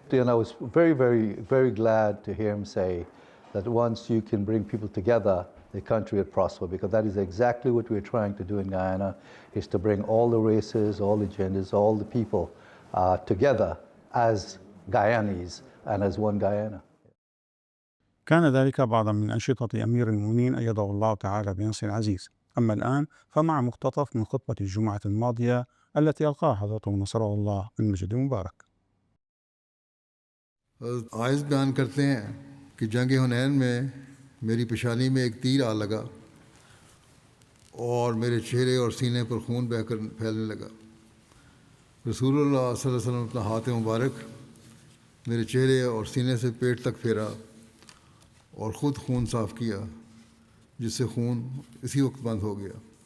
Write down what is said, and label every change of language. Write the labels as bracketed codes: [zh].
[en] And I was very, very, very glad to hear him say that once you can bring people together, the country will prosper, because that is exactly what we're trying to do in Guyana, is to bring all the races, all the genders, all the people together as Guyanese and as one Guyana. [ar] كان ذلك بعضا من أنشطة أمير المؤمنين أيده الله تعالى بنصر عزيز. أما الآن فمع مقتطف من خطبة الجمعة الماضية التي ألقاها حضرته نصره الله المجد المبارك. [ur] عائز بیان کرتے ہیں کہ جنگ حنین میں میری پیشانی میں ایک تیر آ لگا اور میرے چہرے اور سینے پر خون بہہ کر پھیلنے لگا. رسول اللہ صلی اللہ علیہ وسلم اپنا ہاتھ مبارک میرے چہرے اور سینے سے پیٹ تک پھیرا اور خود خون صاف کیا، جس سے خون اسی وقت بند ہو گیا.